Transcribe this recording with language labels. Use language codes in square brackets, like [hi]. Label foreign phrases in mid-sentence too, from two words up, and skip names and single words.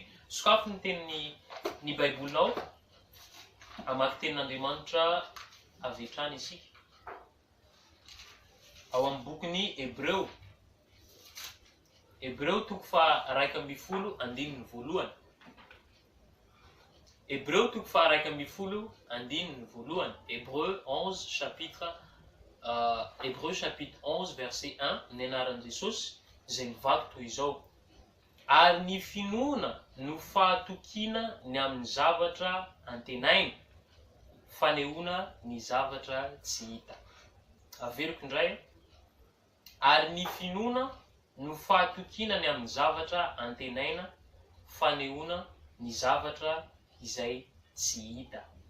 [mg] Sokafy ny tenin'ny Baibolinao amaky tenin'Andriamanitra avy hatrany isika. Ao amin'ny bokin'ny Hebreo, Hebreo 1:12. Hebreo 1:12. [fr] Hébreu 11 chapitre Hébreu chapitre 11 verset 1 [mg] ny anaran'i Jesosy izay mivaky toy izao: ary ny finoana no fahatokiana ny amin'ny zavatra antenaina, fanehoana ny zavatra tsy hita. Averiko indray. Ary ny finoana no fahatokiana ny amin'ny zavatra antenaina, fanehoana ny zavatra izay tsy hita.